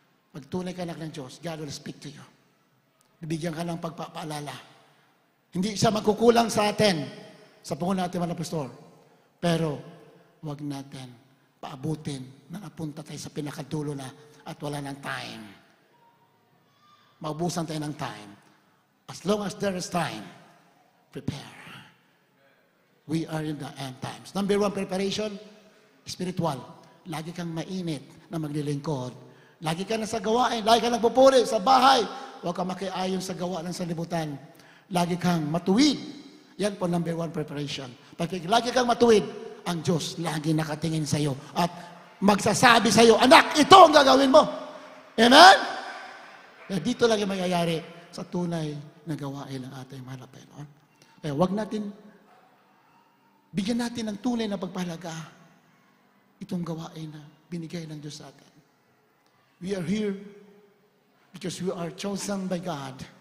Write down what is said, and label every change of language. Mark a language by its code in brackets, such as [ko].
[tl] Pag tunay ka anak ng Diyos, [en] God will speak to you. [tl] Bibigyan ka ng pagpapaalala. Hindi siya magkukulang sa atin, sa pangunan natin mga pastor. Pero, huwag natin paabutin na napunta tayo sa pinakadulo na at wala ng time. Maubusan tayo ng time. [en] As long as there is time, prepare. We are in the end times. Number 1, preparation, spiritual. [tl] Lagi kang mainit na maglilingkod. Lagi ka na sa gawain. Lagi ka nagpupuri sa bahay. Huwag ka makiayon sa gawa ng sanlibutan. Lagi kang matuwid. Yan po number 1, preparation. Pag lagi kang matuwid, ang Diyos lagi nakatingin sa iyo at magsasabi sa iyo, anak, ito ang gagawin mo. Amen? Kaya dito lang yung mayayari sa tunay na gawain ng ating mahal na Panginoon. Kaya huwag natin, bigyan natin ng tunay na pagpahalaga itong gawain na binigay ng Diyos sa atin. [en] We are here because we are chosen by God.